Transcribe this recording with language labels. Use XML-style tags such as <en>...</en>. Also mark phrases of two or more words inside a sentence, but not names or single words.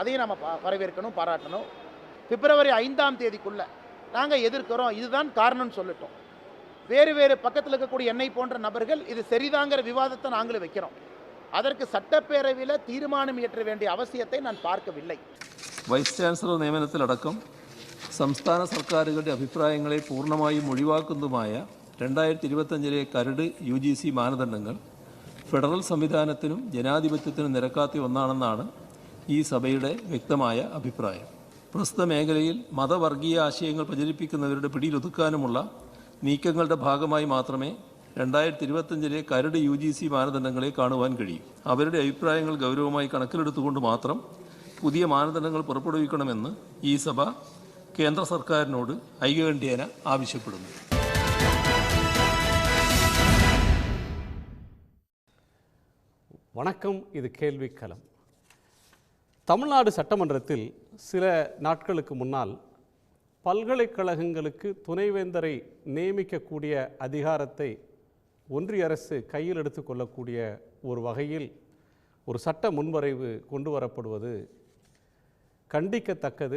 <ta>அதையும் நம்ம வரவேற்கணும், பாராட்டணும். பிப்ரவரி 5ஆம் தேதிக்குள்ளே நாங்கள் எதிர்க்கிறோம், இதுதான் காரணம்னு சொல்லிட்டோம். வேறு வேறு பக்கத்தில் இருக்கக்கூடிய என்னை போன்ற நபர்கள் இது சரிதாங்கிற விவாதத்தை நாங்களும் வைக்கிறோம். அதற்கு சட்டப்பேரவையில் தீர்மானம் இயற்ற வேண்டிய அவசியத்தை நான் பார்க்கவில்லை.</ta> <ml>വൈസ് ചാൻസലർ നിയമനത്തിലടക്കം സംസ്ഥാന സർക്കാരുകളുടെ അഭിപ്രായങ്ങളെ പൂർണ്ണമായും ഒഴിവാക്കുന്നതുമായ 2025 കരട് UGC മാനദണ്ഡങ്ങൾ ഫെഡറൽ സംവിധാനത്തിനും ജനാധിപത്യത്തിനും നിരക്കാത്ത ഒന്നാണെന്നാണ് ഈ സഭയുടെ വ്യക്തമായ അഭിപ്രായം. പ്രസ്തുത മേഖലയിൽ മതവർഗീയ ആശയങ്ങൾ പ്രചരിപ്പിക്കുന്നവരുടെ പിടിയിലൊതുക്കാനുമുള്ള നീക്കങ്ങളുടെ ഭാഗമായി മാത്രമേ 2025 കരട് UGC മാനദണ്ഡങ്ങളെ കാണുവാൻ കഴിയും. അവരുടെ അഭിപ്രായങ്ങൾ ഗൗരവമായി കണക്കിലെടുത്തുകൊണ്ട് മാത്രം പുതിയ മാനദണ്ഡങ്ങൾ പുറപ്പെടുവിക്കണമെന്ന് ഈ സഭ കേന്ദ്ര സർക്കാരിനോട് ഐകകണ്ഠ്യേന ആവശ്യപ്പെടുന്നു.</ml> <ta>வணக்கம். இது கேள்விக்களம். தமிழ்நாடு சட்டமன்றத்தில் சில நாட்களுக்கு முன்னால் பல்கலைக்கழகங்களுக்கு துணைவேந்தரை நியமிக்கக்கூடிய அதிகாரத்தை ஒன்றிய அரசு கையில் எடுத்துக்கொள்ளக்கூடிய ஒரு வகையில் ஒரு சட்ட முன்வரைவு கொண்டு வரப்படுவது கண்டிக்கத்தக்கது.</ta>